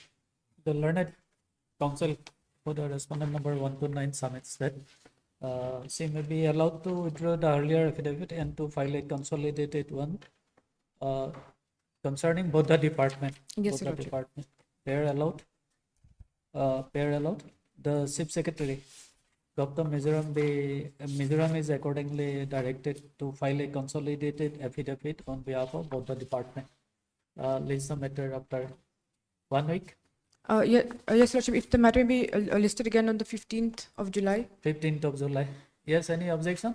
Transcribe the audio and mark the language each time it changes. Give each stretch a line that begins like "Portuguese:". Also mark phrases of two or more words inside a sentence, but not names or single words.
English: The learned counsel for the respondent number 129 submits that she may be allowed to withdraw the earlier affidavit and to file a consolidated one concerning both the department. Yes, both Your the Lordship. department. Pair allowed. The chief secretary, Dr. Mizoram is accordingly directed to file a consolidated affidavit on behalf of both the department. List the matter after 1 week, Yes, Your Lordship, if the matter may be listed again on the 15th of July. 15th of July. Yes, any objection?